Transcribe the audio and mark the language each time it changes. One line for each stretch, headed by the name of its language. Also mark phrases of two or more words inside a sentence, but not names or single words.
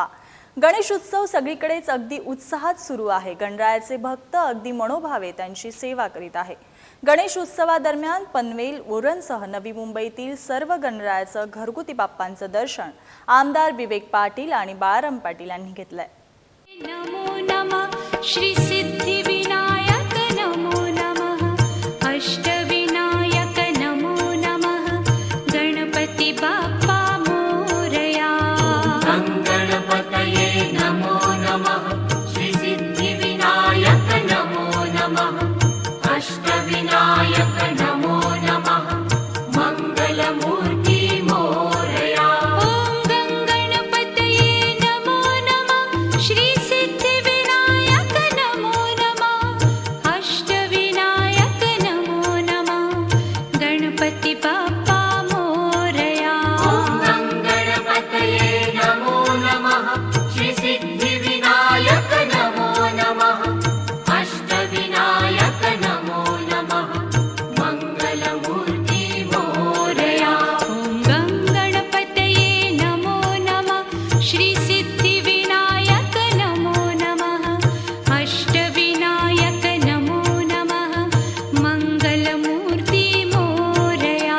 Marathi: गणेश उत्सव सगळीकडेच अगदी उत्साहात सुरू आहे. गणरायाचे भक्त अगदी मनोभावे त्यांची सेवा करीत आहे. गणेश उत्सवादरम्यान पनवेल, उरणसह नवी मुंबईतील सर्व गणरायाचं घरगुती बाप्पांचं दर्शन आमदार विवेक पाटील आणि बाळाराम पाटील यांनी घेतलंय.
Sanskrit: नमो नमः श्री सिद्धिविनायक नमो नमः अष्टविनायक नमो नमः
Marathi: गणपती बाप्पा मोरया.
Sanskrit: गणपतये नमो नमः श्री सिद्धिविनायक नमो नमः अष्टविनायक नमो नमः
Marathi: मंगलमूर्ती मोरया.
Sanskrit: ओम गणपतये नमो नमः श्री सिद्धिविनायक नमो नमः अष्टविनायक नमो नमः
Marathi: गणपती बाप्पा मोरया.
Sanskrit: गणपतये नमो नमः श्री सिद्धिविनायक नमो नमः अष्टविनायक नमो नमः
Marathi: मंगलमूर्ती मोरया.
Sanskrit: ओम गणपतये नमो नमः श्री सिद्धिविनायक नमो नमः अष्टविनायक नमो नमः
Marathi: मंगलमूर्ती मोरया.